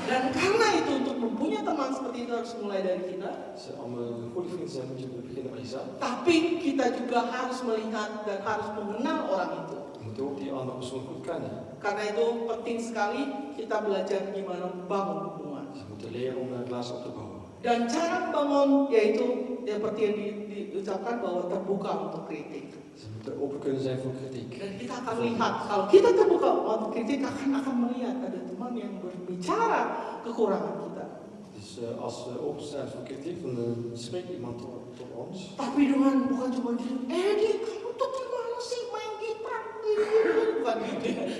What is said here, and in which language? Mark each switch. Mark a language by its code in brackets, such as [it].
[id] Dan karena itu untuk mempunyai teman seperti itu harus mulai dari kita. [nl] Dus om een goede vriend te zijn moet je beginnen bij jezelf. [id] Tapi kita juga harus melihat dan harus mengenal orang itu. [nl] Je moet ook die andere persoon goed kennen. [id] Karena itu penting sekali kita belajar gimana membangun hubungan. [nl] Dus je moet leren om een relatie op te bouwen. [id] Dan cara membangun yaitu seperti yang diucapkan bahwa terbuka untuk kritik. [nl] Dus je moet open kunnen zijn voor kritiek. [id] Dan kita akan lihat kalau kita terbuka untuk kritik akan melihat ada teman yang berbicara kekurangan kita. [nl] Dus als we openstaan voor kritiek, dan spreekt iemand tot ons. [id] Tapi dengan bukan cuma gitu, kamu tuh gimana sih main gitar? Bukan gitu ya.